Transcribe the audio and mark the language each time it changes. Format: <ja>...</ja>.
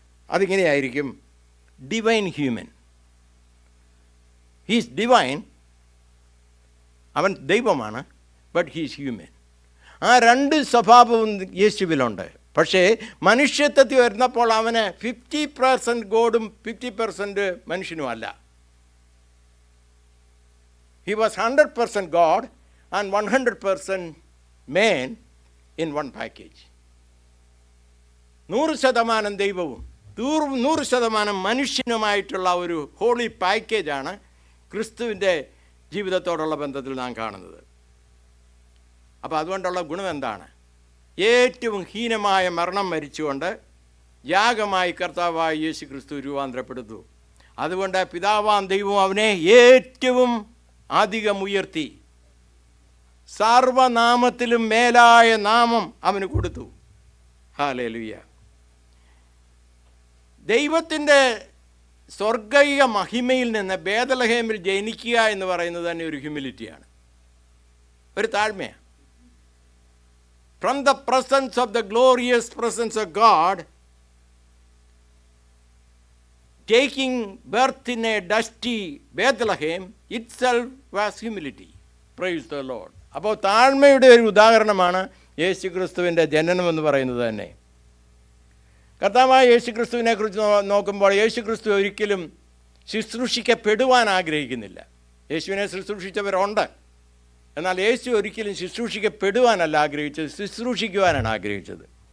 <ml>അതിങ്ങനെയായിരിക്കും,</ml> <en>Divine human. He's divine,</en> <ml>അവൻ ദൈവമാണ്,</ml> <en>But he's human.</en> <ml>ആ 2 സ്വഭാവവും യേശുവിലുണ്ട്. പക്ഷേ മനുഷ്യത്വത്തിൽ വരുന്നപ്പോൾ അവന് 50% ഗോഡും 50% മനുഷ്യനുമല്ല.</ml> <en>He was 100% God and 100% man in one package.</en> <ml>100% ദൈവവും 100% മനുഷ്യനുമായിട്ടുള്ള ഒരു ഹോളി പാക്കേജാണ് ക്രിസ്തുവിൻ്റെ ജീവിതത്തോടുള്ള ബന്ധത്തിൽ നാം കാണുന്നത്. അപ്പോൾ അതുകൊണ്ടുള്ള ഗുണം എന്താണ്? ഏറ്റവും ഹീനമായ മരണം മരിച്ചുകൊണ്ട് യാഗമായി കർത്താവായ യേശു ക്രിസ്തു രൂപാന്തരപ്പെടുത്തു. അതുകൊണ്ട് പിതാവാം ദൈവം അവനെ ഏറ്റവും അധികം ഉയർത്തി, സർവനാമത്തിലും മേലായ നാമം അവന് കൊടുത്തു. ഹല്ലേലൂയ. ദൈവത്തിൻ്റെ സ്വർഗീയ മഹിമയിൽ നിന്ന് ബേത്ലഹേമിൽ ജനിക്കുക എന്ന് പറയുന്നത് തന്നെ ഒരു ഹ്യൂമിലിറ്റിയാണ്, ഒരു താഴ്മയാണ്.</ml> <en>from the presence of the glorious presence of God, taking birth in a dusty Bethlehem itself was humility. Praise the Lord.</en> <ml>അപ്പോൾ താഴ്മയുടെ ഒരു ഉദാഹരണമാണ് യേശു ക്രിസ്തുവിൻ്റെ ജനനം എന്ന് പറയുന്നത് തന്നെ. കർത്താവായ യേശു ക്രിസ്തുവിനെ കുറിച്ച് നോക്കുമ്പോൾ യേശു ക്രിസ്തു ഒരിക്കലും ശുശ്രൂഷിക്കപ്പെടുവാൻ ആഗ്രഹിക്കുന്നില്ല. യേശുവിനെ ശുശ്രൂഷിച്ചവരുണ്ട്, എന്നാൽ യേശു ഒരിക്കലും ശുശ്രൂഷിക്കപ്പെടുവാനല്ല ആഗ്രഹിച്ചത്, ശുശ്രൂഷിക്കുവാനാണ് ആഗ്രഹിച്ചത്.</ml>